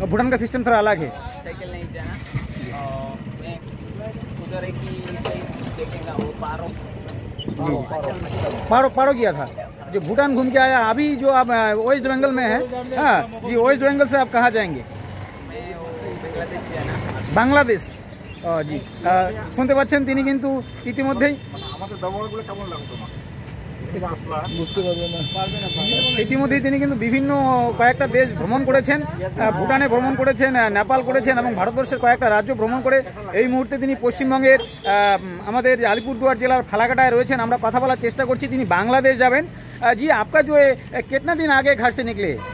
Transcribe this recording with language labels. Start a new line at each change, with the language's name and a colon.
Hindi: और भूटान का सिस्टम थोड़ा अलग है। साइकिल नहीं जाना। मैं उधर एक ही देखेगा वो पारो पारो किया था जो भूटान घूम के आया। अभी जो आप वेस्ट बंगाल में है, हाँ जी, वेस्ट बंगाल से आप कहाँ जाएंगे? मैं बांग्लादेश जाना।
Bangla: বাংলাদেশ জি, শুনতে পাচ্ছেন তিনি কিন্তু ইতিমধ্যেই তিনি কিন্তু বিভিন্ন কয়েকটা দেশ ভ্রমণ করেছেন। ভুটানে ভ্রমণ করেছেন, নেপাল করেছেন এবং ভারতবর্ষের কয়েকটা রাজ্য ভ্রমণ করে এই মুহূর্তে তিনি পশ্চিমবঙ্গের আমাদের আলিপুরদুয়ার জেলার ফালাকাটায় রয়েছেন। আমরা কথা বলার চেষ্টা করছি, তিনি বাংলাদেশ যাবেন।
Hindi: জি, आपका जो है कितना दिन आगे घर से निकले?